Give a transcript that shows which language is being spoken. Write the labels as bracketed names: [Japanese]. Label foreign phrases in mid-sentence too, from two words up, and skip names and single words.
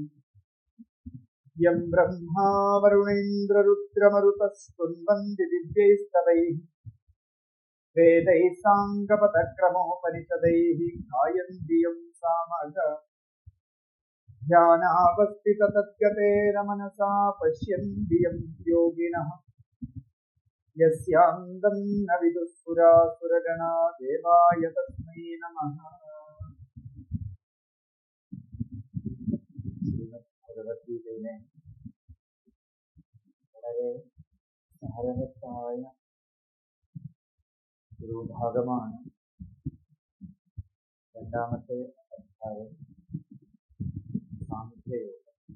[Sanskrit] यं ब्रह्मा वरुणेन्द्ररुद्रमरुतस्तुन्वन्ति दिव्यैस्तवैः वेदैः साङ्गपदक्रमोपनिषदैः गायन्ति यं सामगा। ध्यानावस्थिततद्गतेन मनसा पश्यन्ति यं योगिनः यस्यान्तं न विदुःसुरासुरगणा देवाय तस्मै नमः। [Malayalam] ഭഗവത്ഗീതയിലെ വളരെ സാരവത്തായ ഒരു ഭാഗമാണ് രണ്ടാമത്തെ അധ്യായം സാംഖ്യയോഗം.